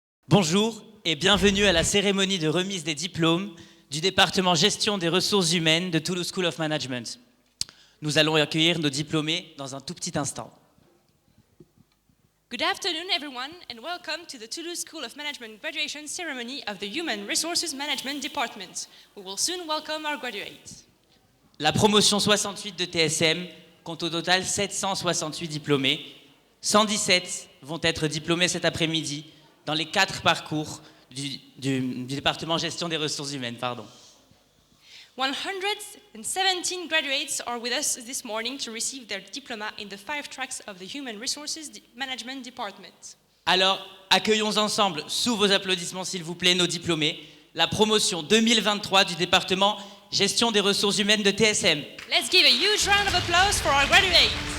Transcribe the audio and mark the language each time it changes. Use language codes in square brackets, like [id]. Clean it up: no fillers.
[fr] Bonjour et bienvenue à la cérémonie de remise des diplômes du département Gestion des ressources humaines de Toulouse School of Management. Nous allons accueillir nos diplômés dans un tout petit instant. [en] Good afternoon, everyone, and welcome to the Toulouse School of Management graduation ceremony of the Human Resources Management Department. We will soon welcome our graduates. [fr] La promotion 68 de TSM compte au total 768 diplômés. 117 vont être diplômés cet après-midi dans les 4 parcours du département Gestion des ressources humaines. [en] 117 graduates are with us this morning to receive their diploma in the 5 tracks of the Human Resources Management Department. [fr] Alors, accueillons ensemble, sous vos applaudissements s'il vous plaît, nos diplômés, la promotion 2023 du département Gestion des ressources humaines de TSM. [en] Let's give a huge round of applause for our graduates.